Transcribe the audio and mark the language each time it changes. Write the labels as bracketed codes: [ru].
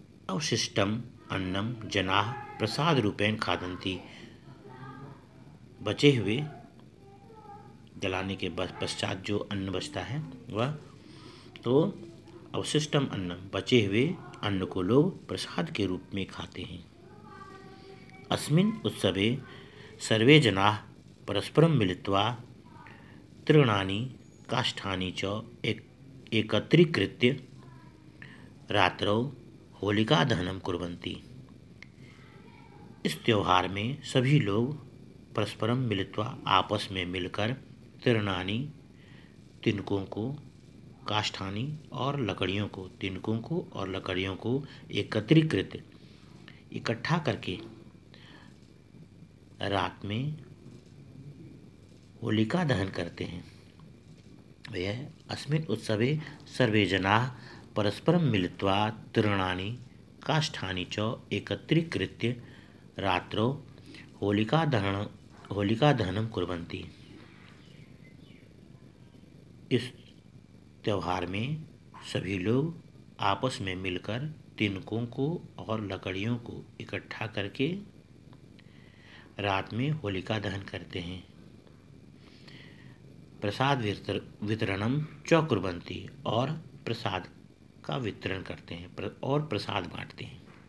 [sa] अवशिष्टम अन्नम जनाः प्रसाद रूपेण खादन्ति, [hi] बचे हुए जलाने के पश्चात जो अन्न बचता है वह, तो [sa] अवशिष्टम अन्नम, [hi] बचे हुए अन्न को लोग प्रसाद के रूप में खाते हैं। [sa] अस्मिन् उत्सवे सर्वे जनाः परस्परं मिलित्वा तृणानि काष्ठानि च एकत्रीकृत्य रात्रौ होलिका दहनं कुर्वन्ति। [hi] इस त्योहार में सभी लोग [sa] परस्परम मिलित्वा, [hi] आपस में मिलकर, तृणानि, तिनकों को, काष्ठानि और लकड़ियों को, तिनकों को और लकड़ियों को एकत्रीकृत, इकट्ठा करके रात में होलिका दहन करते हैं। [sa] वह अस्मिन् उत्सवे सर्वे जनाः परस्परं मिलित्वा तृणानि काष्ठानि च एकत्रीकृत्य रात्रौ होलिका दहनं कुर्वन्ति। [hi] इस त्यौहार में सभी लोग आपस में मिलकर तिनकों को और लकड़ियों को इकट्ठा करके रात में होलिका दहन करते हैं। [sa] प्रसाद वितरणम च कुर्वन्ति, [hi] और प्रसाद का वितरण करते हैं और प्रसाद बांटते हैं।